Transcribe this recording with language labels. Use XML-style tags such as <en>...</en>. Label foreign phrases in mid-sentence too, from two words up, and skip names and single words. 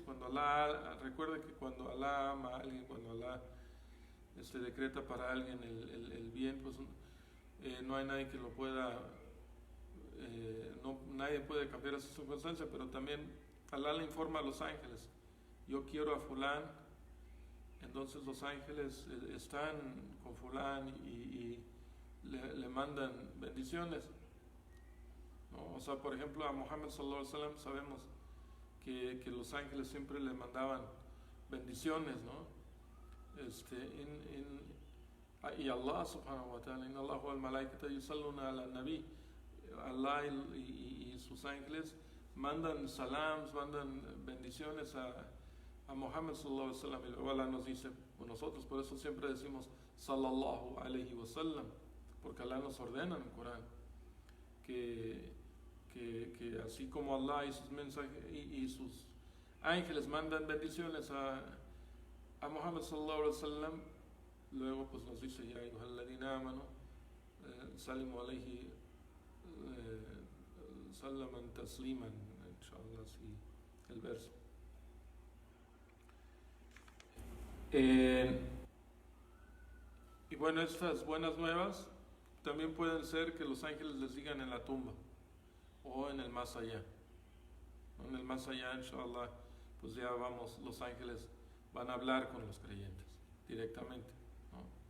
<es>Cuando Allah, recuerde que cuando Allah ama a alguien, cuando Allah decreta para alguien el bien, pues no hay nadie que lo pueda, nadie puede cambiar esa circunstancia, pero también Allah le informa a los ángeles, yo quiero a fulán, entonces los ángeles están con fulán y le mandan bendiciones, ¿no? O sea, por ejemplo, a Muhammad</es> <ar>صلى الله عليه وسلم</ar> <es>sabemos que los ángeles siempre le mandaban bendiciones, ¿no? Y Allah</es> <ar>سبحانه وتعالى، إن الله والملائكة يصلون على النبي,</ar> <es>Allah y sus ángeles mandan salams, mandan bendiciones a Muhammad</es> <ar>صلى الله عليه وسلم,</ar> <es>y luego Allah nos dice, nosotros por eso siempre decimos</es> <ar>صلى الله عليه وسلم,</ar> <es>porque Allah nos ordena en el Corán que así como Allah y sus mensajes y sus ángeles mandan bendiciones a Muhammad</es> <ar>صلى الله عليه وسلم,</ar> <es>luego pues nos dice,</es> <ar>يا أيها الذين آمنوا سلموا عليه سلاما تسليما، إن شاء الله,</ar> <es>así el verso. Y bueno, estas buenas nuevas también pueden ser que los ángeles les digan en la tumba o en el más allá. En el más allá, inshallah, pues ya vamos, los ángeles van a hablar con los creyentes directamente, ¿no?</es>